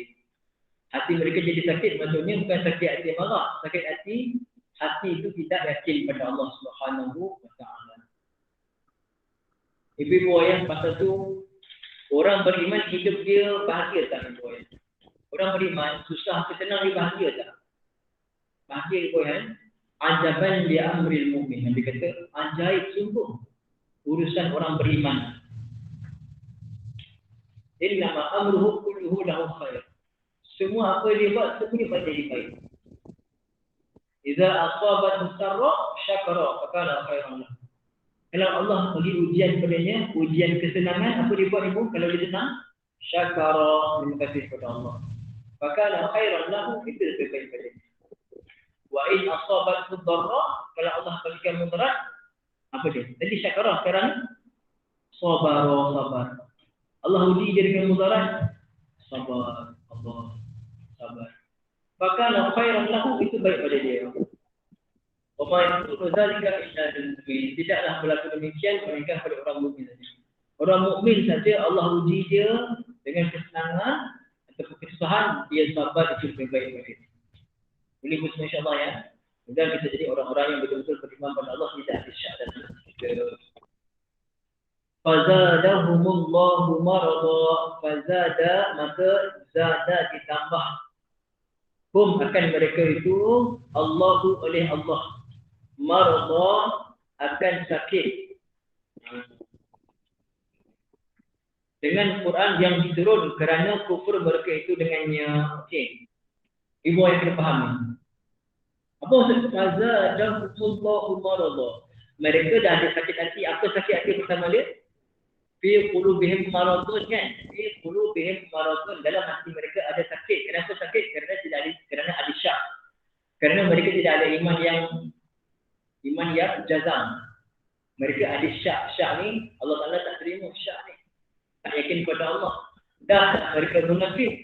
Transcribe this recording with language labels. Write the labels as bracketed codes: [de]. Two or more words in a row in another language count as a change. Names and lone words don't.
[ms] Hati mereka jadi sakit maksudnya bukan sakit hati marah, sakit hati itu tidak yakin pada Allah [ar] سبحانه وتعالى. [ms] Ibu ayah pasal tu orang beriman hidup dia bahagia tak ibu ayah? Orang beriman susah atau senang dia bahagia tak? Bahagia ibu ayah. [ar] عجبا لأمر المؤمن. [ms] Nabi kata ajaib sungguh urusan orang beriman. [ar] Jadi إن أمره كله له خير. [ms] Semua apa dia buat semuanya buat jadi baik. [ar] إذا أصابت سراء شكر فكان خيرا له. [ms] Kalau Allah bagi ujian padanya, ujian kesenangan, apa dia buat ibu? Kalau dia senang, syakara, terima kasih kepada Allah. [ar] فكان خيرا له, [ms] itu lebih baik padanya. [ar] وإن أصابت ضراء, [ms] kalau Allah berikan mudarat, apa dia? Tadi syakara, sekarang sabar. Allah uji dia dengan mudarat, sabar. Allah sabar. [ar] فكان خيرا له, [ms] itu baik pada dia. [ar] وليس ذلك إلا للمؤمن. [ms] Tidaklah berlaku demikian melainkan pada orang mukmin saja. Orang mukmin saja Allah uji dia dengan kesenangan atau kesusahan, dia sabar, itu lebih baik pada dia. Boleh bersama [ar] إن شاء الله [ms] ya. Dan kita jadi orang-orang yang betul-betul beriman pada Allah, tidak ada syak dan kita. [ar] فزادهم الله مرضا فزاد maka zada ditambah. [ms] Hum akan mereka itu Allahu oleh Allah marada akan sakit. Dengan Quran yang diturun kerana kufur mereka itu dengannya. Okey. Ibu yang kena faham. Apa maksud [ar] فزادهم الله مرضا? [ms] Mereka dah ada sakit hati. Apa sakit hati pertama dia? [ar] في قلوبهم مرض kan? في قلوبهم مرض, [ms] dalam hati mereka ada sakit. Kenapa sakit? Kerana ada syak. Kerana mereka tidak ada iman yang jazam. Mereka ada syak. Syak ni Allah Taala tak terima syak ni. Tak yakin kepada Allah. Dah mereka munafik.